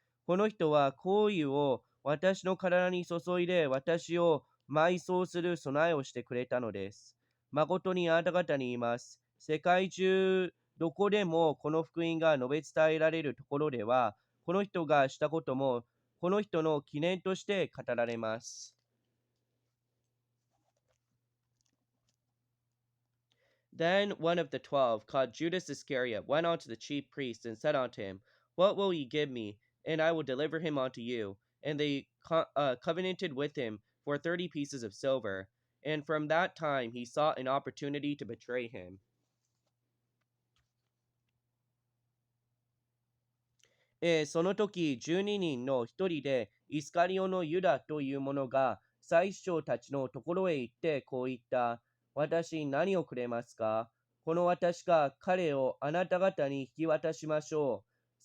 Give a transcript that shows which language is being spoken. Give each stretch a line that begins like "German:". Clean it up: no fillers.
Japanese: この人は香油を私の体に注いで私を埋葬する備えをしてくれたのです。誠にあなた方に言います。世界中どこでもこの福音が述べ伝えられるところでは、この人がしたこともこの人の記念として語られます。
English: Then one of the 12, called Judas Iscariot, went unto the chief priests and said unto him, What will ye give me? And I will deliver him unto you. And they covenanted with him for 30 pieces of silver. And from that time he sought an opportunity to betray him.
Japanese: その時、12人の一人で、イスカリオのユダという者が、祭司長たちのところへ行って、こう言った。私に何をくれますか。この私が彼をあなた方に引き渡しましょう。